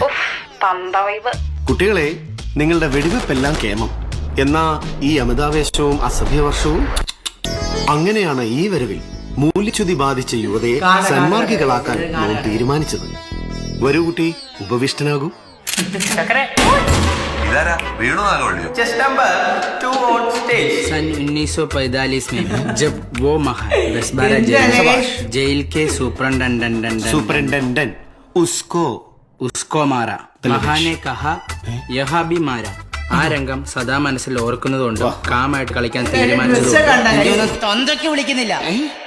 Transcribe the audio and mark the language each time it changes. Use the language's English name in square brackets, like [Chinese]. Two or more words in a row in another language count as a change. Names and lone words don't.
[Malayalam] കുട്ടികളെ, നിങ്ങളുടെ വെടിവെപ്പെല്ലാം കേമം. എന്നാ ഈ അമിതാവേശവും അസഭ്യവർഷവും? അങ്ങനെയാണ് ഈ വരവിൽ മൂല്യച്യുതി ബാധിച്ച യുവതയെ സന്മാർഗികളാക്കാൻ ഞാൻ തീരുമാനിച്ചത്. വരൂ കുട്ടി, ഉപവിഷ്ടനാകൂ. [Hindi] सन 1945 में जब वो महान 10-12 जेल के सुपरिटेंडेंट उसको मारा, महान ने कहा यहाँ भी मारा. [Malayalam] ആ രംഗം സദാ മനസ്സിൽ ഓർക്കുന്നതുകൊണ്ട് കാമായിട്ട് കളിക്കാൻ തീരുമാനിച്ചത്. തൊണ്ടയ്ക്ക് വിളിക്കുന്നില്ല.